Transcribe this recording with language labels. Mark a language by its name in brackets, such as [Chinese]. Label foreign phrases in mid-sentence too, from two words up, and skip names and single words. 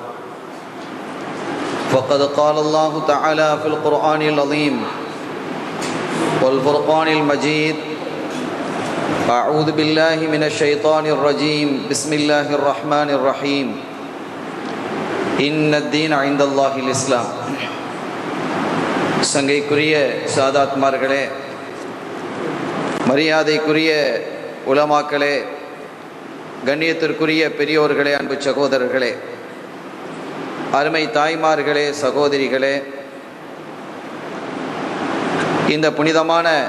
[Arabic] فقد قال الله تعالى في القرآن العظيم والفرقان المجيد: أعوذ بالله من الشيطان الرجيم، بسم الله الرحمن الرحيم، إن الدين عند الله الإسلام. [Tamil] சங்கைக்குரிய சாதாத்மார்களே, மரியாதைக்குரிய உலமாக்களே, கண்ணியத்திற்குரிய பெரியோர்களே, அன்பு சகோதரர்களே, அருமை தாய்மார்களே, சகோதரிகளே, இந்த புனிதமான